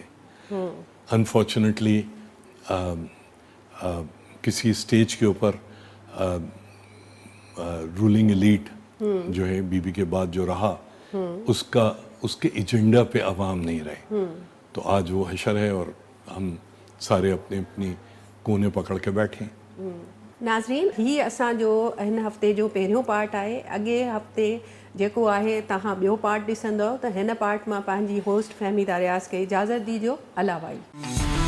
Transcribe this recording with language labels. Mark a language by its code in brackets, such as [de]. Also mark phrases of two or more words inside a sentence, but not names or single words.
[ur] انفارچونیٹلی کسی اسٹیج کے اوپر [en] ruling elite [ur] جو ہے بی بی کے بعد جو رہا اس کے ایجنڈا پہ عوام نہیں رہے. تو آج وہ حشر ہے اور ہم سارے اپنے اپنی کونے پکڑ کے بیٹھے. [sd] ناظرين، هي اسان جو هن هفتي جو پهريون پارٽ آهي. اڳي هفتي جيڪو آهي توهان ٻيو پارٽ ڏسندئو، ته هن پارٽ مان پنهنجي هوسٽ فهميده رياض کي اجازت ڏيو. اللہ ڀائي.